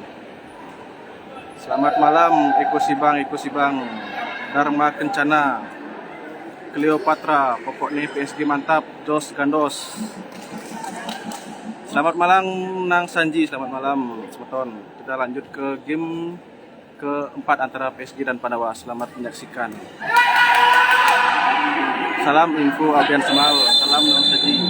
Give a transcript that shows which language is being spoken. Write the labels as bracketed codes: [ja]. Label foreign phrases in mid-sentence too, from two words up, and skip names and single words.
[id] Selamat malam Eko Sibang. Dharma Kencana. Cleopatra, pokoknya PSG mantap. Dos Gandos. Selamat malam Nang Sanji. Selamat malam semeton. Kita lanjut ke game keempat antara PSG dan Pandawa. Selamat menyaksikan. Salam info Abian Semal. Salam Nang Sanji.